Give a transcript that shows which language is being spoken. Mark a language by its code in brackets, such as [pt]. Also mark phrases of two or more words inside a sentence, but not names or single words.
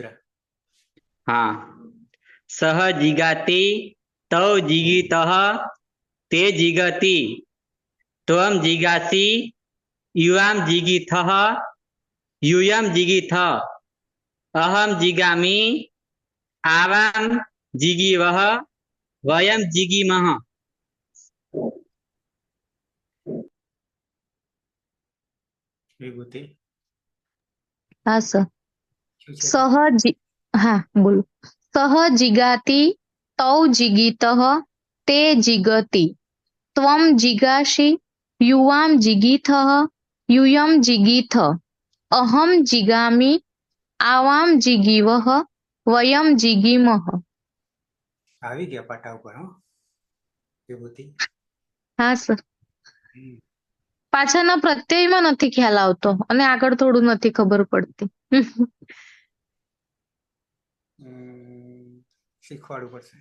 [sa] हाँ सह जिगाति तौ जिगीतः ते जिगति त्वं जिगासि युवां जिगीथः यूयं जिगीथ अहं जिगामि आवां जिगीवः वयं जिगीमः। [gu] વિભૂતિ. [hi] हाँ सर। [gu] શું છે? [hi] हाँ बोलो। [sa] सह जिगाति तौ जिगीतः ते जिगति त्वं जिगासि युवां जिगीथः यूयं जिगीथ अहं जिगामि आवां जिगीवः वयं जिगीमः। [gu] આવી ગયા પાટા ઉપર. હો વિભૂતિ. હા સર. પાછળના પ્રત્યયમાં નથી ખ્યાલ આવતો અને આગળ થોડું નથી ખબર પડતી. શીખવાડવું પડશે.